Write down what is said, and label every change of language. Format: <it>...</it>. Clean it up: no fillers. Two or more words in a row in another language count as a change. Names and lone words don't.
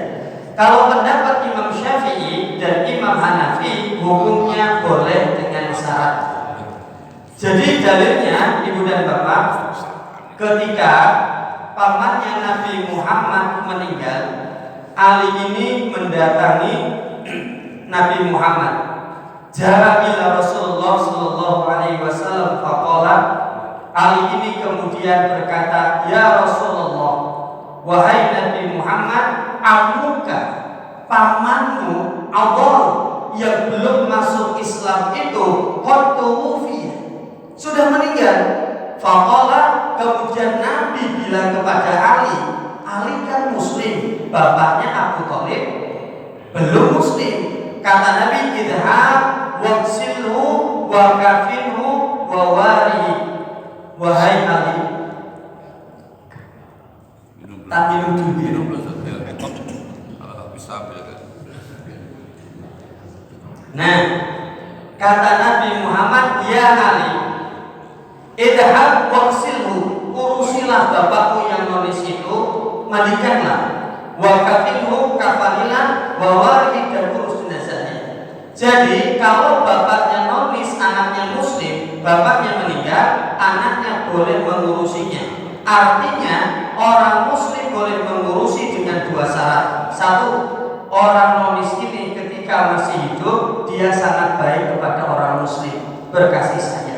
<id>Kalau pendapat Imam Syafi'i dan Imam Hanafi, hukumnya boleh dengan syarat. Jadi dalilnya, Ibu dan Bapak, ketika pamannya Nabi Muhammad meninggal, Ali ini mendatangi Nabi Muhammad.</id> <ar>جاء إلى رسول الله صلى الله عليه وسلم فقال,</ar> <id>Ali ini kemudian berkata,</id> <ar>يا رسول الله,</ar> <id>wahai Nabi Muhammad, amuka, pamanmu awal yang belum masuk Islam itu sudah meninggal. Faqala, kemudian Nabi bilang kepada Ali, Ali kan muslim, bapaknya Abu Thalib belum muslim. Kata Nabi,</id> <ar>اذهب واغسله وكفنه وواره.</ar> <id>Wahai Ali, tak minum dulu. Nah, kata Nabi Muhammad,</id> <ar>يا علي اذهب واغسله,</ar> <id>urusilah bapakmu yang nonis itu, mandikanlah,</id> <ar>وكفنه,</ar> <id>kafanilah,</id> <ar>وواره,</ar> <id>dan urus jenazahnya. Jadi kalau bapaknya nonis, anaknya muslim, bapaknya meninggal, anaknya boleh mengurusinya. Artinya orang muslim boleh mengurusi dengan 2 syarat. 1, orang nonis ini ketika masih hidup dia sangat baik kepada orang muslim, berkasih sayang.</id>